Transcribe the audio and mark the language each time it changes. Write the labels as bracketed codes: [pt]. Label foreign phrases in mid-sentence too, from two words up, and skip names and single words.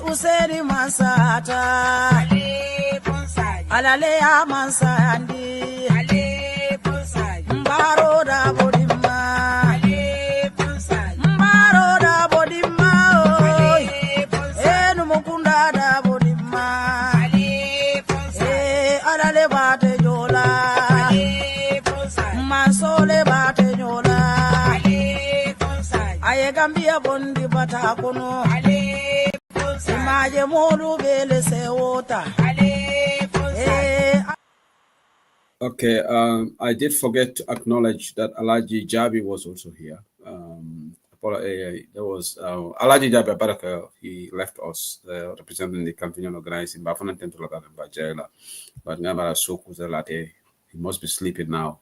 [man] Useni Masata, Alale amansandi, ale ponsai, mbaro da bodima, ale ponsai, mbaro da bodima, ale ponsai, enu mukunda da bodima, ale ponsai, alale bate jola, ale ponsai, masole bate jola, ale ponsai, aye gambia bondi bata kono, ale ponsai, imaje molu bele se wota, [en] Okay, I did forget to acknowledge that Alaji Jabi was also here. There was Alaji Jabi Baraka. He left us representing the campaign organizing Bafana Tentula Bajela, but Namara Soku he must be sleeping now.